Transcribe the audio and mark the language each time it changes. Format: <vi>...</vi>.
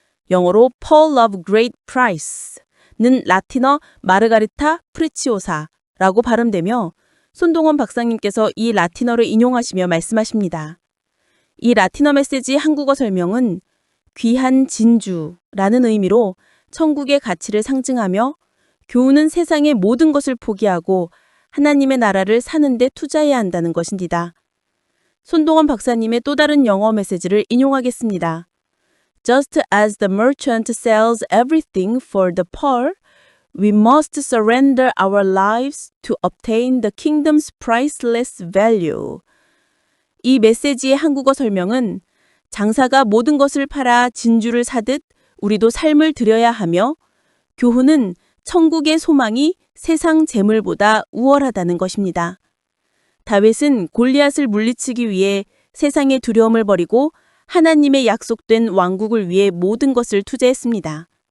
<ko>영어로 Pearl of Great Price는 라틴어 마르가리타 프리치오사라고 발음되며 손동원 박사님께서 이 라틴어를 인용하시며 말씀하십니다. 이 라틴어 메시지 한국어 설명은 귀한 진주라는 의미로 천국의 가치를 상징하며 교훈은 세상의 모든 것을 포기하고 하나님의 나라를 사는 데 투자해야 한다는 것입니다. 손동원 박사님의 또 다른 영어 메시지를 인용하겠습니다.</ko> <en>Just as the merchant sells everything for the pearl, We must surrender our lives to obtain the kingdom's priceless value.</en> <ko>이 메시지의 한국어 설명은 장사가 모든 것을 팔아 진주를 사듯 우리도 삶을 들여야 하며 교훈은 천국의 소망이 세상 재물보다 우월하다는 것입니다. 다윗은 골리앗을 물리치기 위해 세상의 두려움을 버리고 하나님의 약속된 왕국을 위해 모든 것을 투자했습니다.</ko>